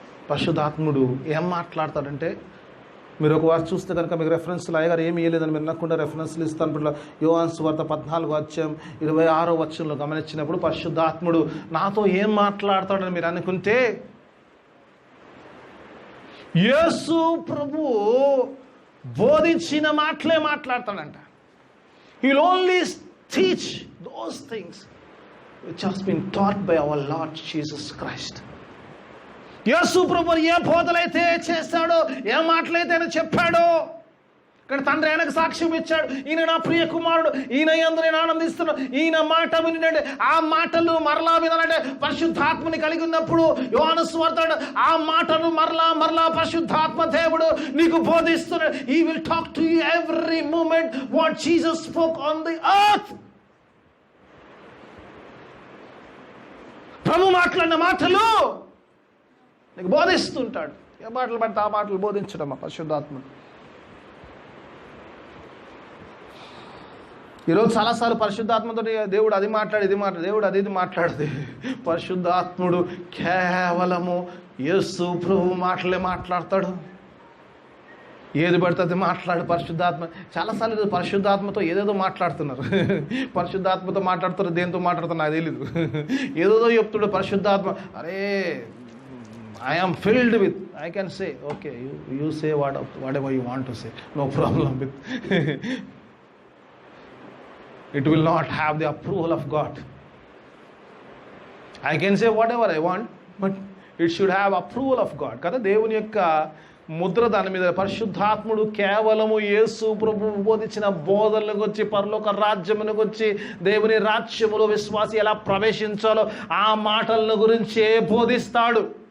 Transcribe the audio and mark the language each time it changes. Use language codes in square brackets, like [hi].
[te] పరిశుద్ధాత్ముడు ఏం మాట్లాడతాడంటే, మీరు ఒక వారు చూస్తే కనుక మీకు రెఫరెన్స్లు అయ్యగారు ఏమి ఇవ్వలేదని మీరు నక్కకుండా రెఫరెన్స్లు ఇస్తాను. ఇప్పుడు యోహాను సువార్త 14:26 గమనించినప్పుడు పరిశుద్ధాత్ముడు నాతో ఏం మాట్లాడతాడని మీరు అనుకుంటే, యేసు ప్రభు బోధించిన మాటలే మాట్లాడతాడంట. [en] He will only teach those things which has been taught by our Lord Jesus Christ. [te] యేసు ప్రభు ఏ బోధలైతే చేశాడో, ఏ మాటలైతే ఆయన చెప్పాడో, ఇక్కడ తండ్రి ఆయనకు సాక్ష్యం ఇచ్చాడు, ఈయన నా ప్రియ కుమారుడు, ఈయన యందు నేను ఆనందిస్తున్నాను, ఈయన మాట వినండి. ఆ మాటలు మరలా వినాలంటే పరిశుద్ధాత్మని కలిగి ఉన్నప్పుడు యోహాను సువార్త ఆ మాటలు మరలా పరిశుద్ధాత్మ దేవుడు నీకు బోధిస్తున్నాడు. [en] He will talk to you every moment what Jesus spoke on the earth. [te] ప్రభు మాట్లాడిన మాటలు నీకు బోధిస్తుంటాడు. ఏ మాటలు పడితే ఆ మాటలు బోధించడం పరిశుద్ధాత్మ. ఈరోజు చాలాసార్లు పరిశుద్ధాత్మతో దేవుడు అది మాట్లాడు, ఇది మాట్లాడు, దేవుడు ఇది మాట్లాడదు. పరిశుద్ధాత్ముడు కేవలము యేసు ప్రభు మాటలే మాట్లాడతాడు. ఏది పడుతుంది మాట్లాడు పరిశుద్ధాత్మ. చాలాసార్లు పరిశుద్ధాత్మతో ఏదేదో మాట్లాడుతున్నారు, పరిశుద్ధాత్మతో మాట్లాడుతారు, దేంతో మాట్లాడుతున్నారు నాకు తెలీదు. ఏదేదో చెప్తాడు పరిశుద్ధాత్మ. అరే, [en] I am filled with, I can say, okay, you say whatever you want to say, no problem with. It will not have the approval of God. I can say whatever I want, but it should have approval of God. [te] కదా దేవుని యొక్క ముద్ర దాని మీద. పరిశుద్ధాత్ముడు కేవలము యేసు ప్రభు బోధించిన బోధనలకు వచ్చి, పరలోక రాజ్యమునకు వచ్చి, దేవుని రాజ్యములో విశ్వాసి ఎలా ప్రవేశించాలో ఆ మాటల గురించే బోధిస్తాడు.